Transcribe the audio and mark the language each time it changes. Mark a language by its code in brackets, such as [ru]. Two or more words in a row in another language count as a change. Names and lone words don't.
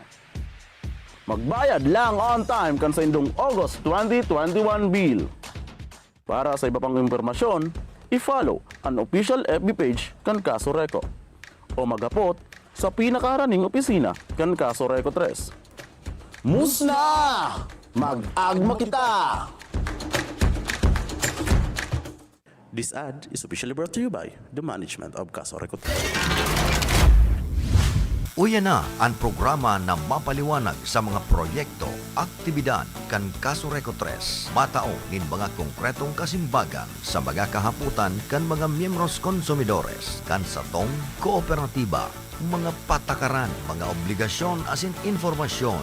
[bik] Magbayad lang [en] on time [bik] kan sa indong August 2021 bill. Para sa iba pang impormasyon, i-follow ang [en] official FB page [bik] kan Kaso Reco o magapot sa pinakaraning opisina kan Kaso Reco 3. Musna! Mag-agma kita! [en] This ad is officially brought to you by the management of Kaso Reco 3. [bik] Uyan na ang programa na mapaliwanag sa mga proyekto, aktibidad kan Kaso Reco 3. Matao nin mga konkretong kasimbagan sa mga kahaputan kan mga miyembros konsumidores kan sa tong kooperatiba, mga patakaran, mga obligasyon asin informasyon.